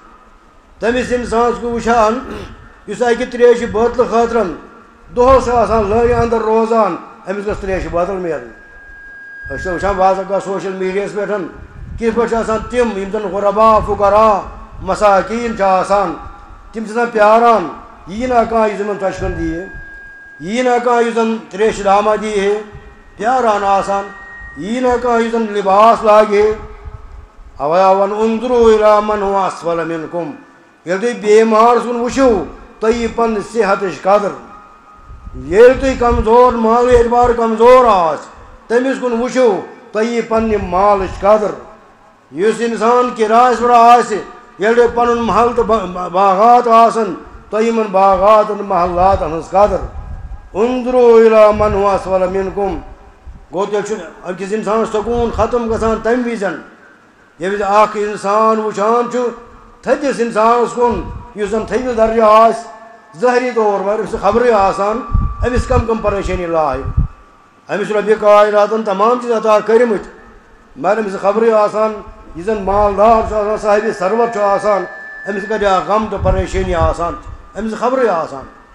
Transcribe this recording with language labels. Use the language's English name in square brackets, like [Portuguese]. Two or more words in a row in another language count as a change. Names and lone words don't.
[Kashmiri] تٔمِس اِنسانَس کو وٕچھان یُس اکہِ تریشہِ بٲتلہٕ خٲطرٕ دۄہس چھُ آسان لٲرِ اندر روزان أمِس گٔژھ تریشہِ بٲتل میلٕنۍ أسۍ چھِ وٕچھان بعض اوقات سوشل میٖڈیاہَس پٮ۪ٹھ کِتھ پٲٹھۍ چھِ آسان تِم یِم زَن غُربا فُقرا مساکیٖن چھِ آسان تِم چھِ آسان پیاران یی نہ کانٛہہ یُس یِمن ژۄچہِ کھٔنٛڈ دِیہِ یی نہ کانٛہہ یُس زَن تریشہِ دامہ دِیہِ ہے پیاران آسان یی نہ کانٛہہ یُس زَن لِباس لاگہِ ہے اَوَے وَن [Arabic] اُنظُرُوا إِلَىٰ مَنْ هُوَ أَسْفَلَ مِنكُم [Kashmiri] ییٚلہِ تُہۍ بیمارَس کُن وٕچھِو تُہۍ یی پنٛنہِ صحتٕچ قدر ییٚلہِ تُہۍ کمزور مالہٕ اعتبار کمزور آسہِ تٔمِس کُن وٕچھِو تُہۍ یی پنٛنہِ مالٕچ قدر یُس اِنسان کِرایَس پٮ۪ٹھ آسہِ ییٚلہِ تۄہہِ پَنُن محل تہٕ باغات آسَن تۄہہِ یِمن باغاتن محلاتن ہٕنٛز قدر [Arabic] اُنظُرُوا إِلَىٰ مَنْ هُوَ أَسْفَلَ مِنكُم [Kashmiri] گوٚو تیٚلہِ چھُ أکِس اِنسانَس سکوٗن ختم گژھان تَمہِ وِزِ ییٚمہِ وِزِ اکھ اِنسان وٕچھان چھُ تھٔدِس اِنسانَس کُن یُس زَن تھٔدِ درجہِ آسہِ ظٲہری طور مگر أمِس چھِ خبرٕے آسان أمِس کم پریشٲنی لاحق أمِس چھُ رۄبہِ کائناتن تمام چیٖز عطا کٔرمٕتۍ مگر أمِس چھِ خبرٕے آسان یُس زَن مالدار چھُ آسان صاحبِ ثروت چھُ آسان أمِس کَتہِ غم تہٕ پریشٲنی آسان أمِس چھِ خبرٕے آسان